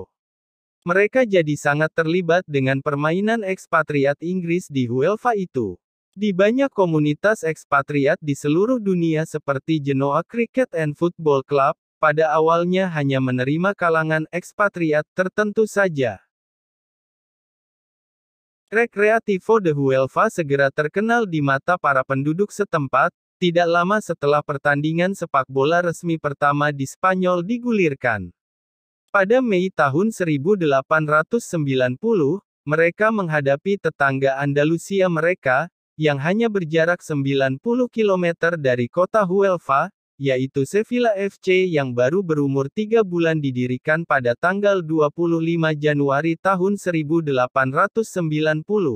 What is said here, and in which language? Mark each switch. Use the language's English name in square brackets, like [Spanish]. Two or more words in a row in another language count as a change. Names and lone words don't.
[Indonesian] Mereka jadi sangat terlibat dengan permainan ekspatriat Inggris di Huelva itu. Di banyak komunitas ekspatriat di seluruh dunia seperti Genoa Cricket and Football Club, pada awalnya hanya menerima kalangan ekspatriat tertentu saja. Recreativo de Huelva segera terkenal di mata para penduduk setempat, tidak lama setelah pertandingan sepak bola resmi pertama di Spanyol digulirkan. Pada Mei tahun 1890, mereka menghadapi tetangga Andalusia mereka, yang hanya berjarak 90 km dari kota Huelva, yaitu Sevilla FC yang baru berumur 3 bulan didirikan pada tanggal 25 Januari tahun 1890.